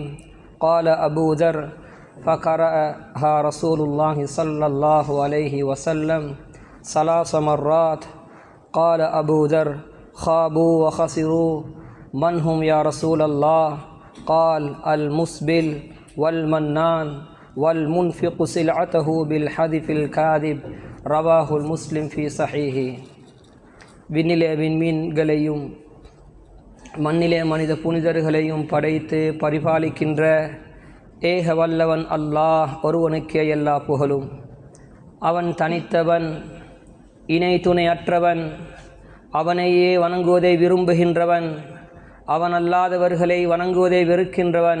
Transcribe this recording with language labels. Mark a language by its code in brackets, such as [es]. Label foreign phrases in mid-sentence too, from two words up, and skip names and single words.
[ar] قال أبو ذر فقرأها رسول الله صلى الله عليه وسلم ثلاث مرات. قال أبو ذر خابوا وخسروا من هم يا رسول الله؟ قال المسبل والمنان والمنفق سلعته بالحذف الكاذب. رواه المسلم في صحيحه. [ta] விண்ணிலே விண்மீன்களையும் மண்ணிலே மனித புனிதர்களையும் படைத்து பரிபாலிக்கின்ற ஏக வல்லவன் அல்லாஹ் ஒருவனுக்கே எல்லா புகழும். அவன் தனித்தவன், இணை துணையற்றவன், அவனையே வணங்குவதை விரும்புகின்றவன், அவன் அல்லாதவர்களை வணங்குவதை வெறுக்கின்றவன்.